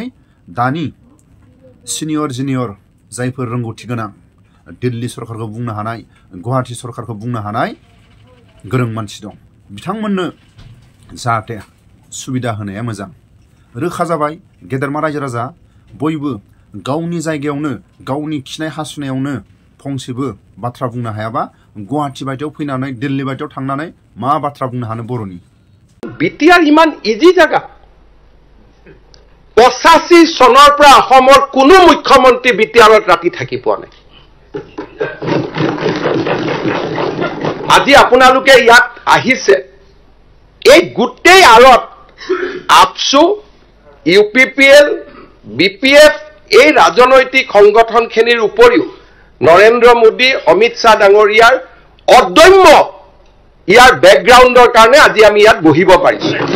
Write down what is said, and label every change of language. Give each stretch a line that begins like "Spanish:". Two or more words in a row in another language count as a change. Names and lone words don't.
Bodo: दानि सिनियर जुनियर जायफोर रोंगौथि गोनां दिल्ली सरकारखौ बुंनो हानाय गुवाहाटी सरकारखौ बुंनो हानाय गोरों मानसि दं बिथांमोननो जाहाथे सुबिदा होनाया मोजां रोखा जाबाय गेदेरमा रायजो राजा बयबो गावनि जायगायावनो गावनि खिनाय हासुनायावनो फंसेबो बाथ्रा बुंनो हायाबा गुवाहाटी बायदियाव फैनानै दिल्ली बायदियाव थांनानै मा बाथ्रा बुंनो हानो बर'नि
Assamese: বিটিআৰ ইমান ইজি জায়গা 85 চনৰ পৰা অসমৰ কোনো মুখ্যমন্ত্ৰী বিটিআৰত ৰাতি থাকি পোৱা নাই আজি আপোনালোকে ইয়াত আহিছে এই গোটেই আৰত আপসু ইউপিপিএল বিপিএফ এই ৰাজনৈতিক সংগঠনখিনিৰ উপৰিও নৰেন্দ্ৰ মোদী অমিত শ্বাহ ডাঙৰীয়াৰ অদম্য ইয়াৰ ব্যাকগ্ৰাউণ্ডৰ কাৰণে আজি আমি ইয়াত বহিব পাৰিছো